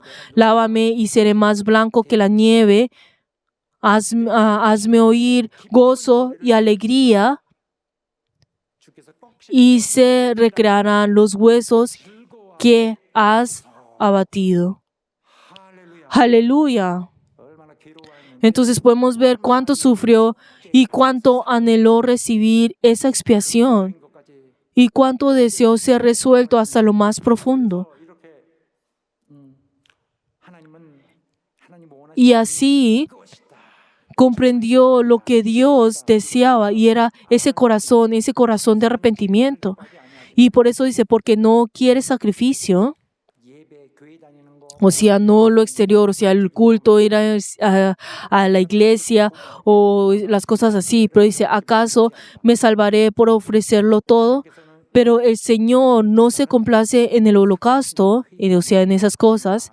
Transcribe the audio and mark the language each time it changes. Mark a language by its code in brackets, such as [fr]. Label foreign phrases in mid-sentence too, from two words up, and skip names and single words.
[es] Lávame y seré más blanco que la nieve. Hazme oír gozo y alegría, y se recrearán los huesos que has abatido. Aleluya. [ko] 얼마나 괴로워했는지 [es] Entonces podemos ver cuánto sufrió y cuánto anheló recibir esa expiación [ko] 것까지 [es] y cuánto deseó ser resuelto hasta lo más profundo. [ko] 이렇게 하나님 원하시는 [es] Y así comprendió lo que Dios deseaba y era ese corazón de arrepentimiento. Y por eso dice, porque no quiere sacrificio, [ko] 예배 교회 다니는 거 [es] o sea, no lo exterior, o sea, el culto, ir a la iglesia o las cosas así, pero dice, ¿acaso me salvaré por ofrecerlo todo? Pero el Señor no se complace en el holocausto, o sea, en esas cosas.